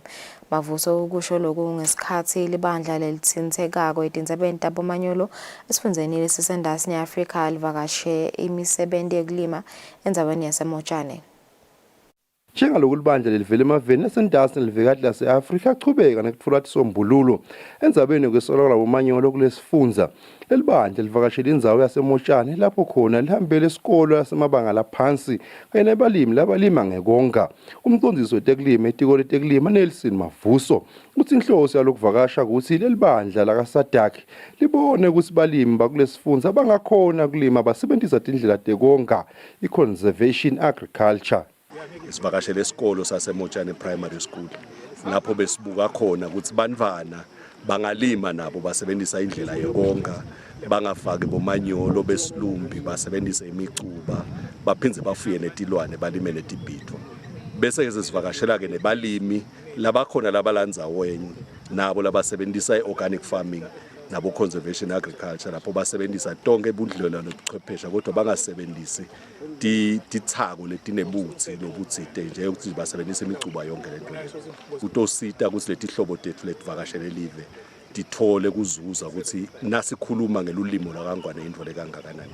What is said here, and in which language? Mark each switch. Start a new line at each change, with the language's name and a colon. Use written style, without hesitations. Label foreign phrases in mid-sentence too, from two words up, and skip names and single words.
Swati: Mavuso ukusho lokhu ngesikhathi libandla lelithintekako etindzabeni tabomanyolo esifundzeni lesisendasi neAfrika livakashe imisebenti yekulima endzabeni yaseMotshane. Njengaloku libandla livele emaveni asendasi nelivekati lase-Afrika achubeka nekutfola isombululo endzabeni kwesolakala bomanyolo kulesifundza. Leli bandla livakashela indzawo yasemotshane lapho khona lihambele isikolo yasemabanga laphansi kanye nabalimi labalima ngekonga. Umcondzisi wetekulima etiko letekulima Nelson Mavuso uthi inhloso yalokuvakasha ukuthi leli bandla lakaSADC libone ukuthi balimi bakulesifundza bangakhona kulima basebenzisa tindlela tekonga i-
English: conservation agriculture.
Swati: Sivakashele isikolo sasemotshane
English: primary school
Swati: lapho besibuka khona ukuthi bantwana bangalima nabo basebenzisa indlela yekonga, bangafaki bomanyolo besilumbi, basebenzise imicuba, baphindze bafuye netilwane, balime netibhidvo. Bese ke sivakashela ke nebalimi labakhona labalandzaweni nabo labasebenzisa i-
English: organic farming
Swati: nabo
English: conservation agriculture
Swati: lapho basebenzisa tonke budlelwa nobuchwephesha kodwa bangasebenzisi tithako letinebuthi lobutsite nje ukuthi basebenzisa imicuba yonke lento. Kutosita ukuthi letihlobo tethu letivakashele live tithole kuzuza ukuthi nasikhuluma ngelulimo lakangwane indvo lekangakanani.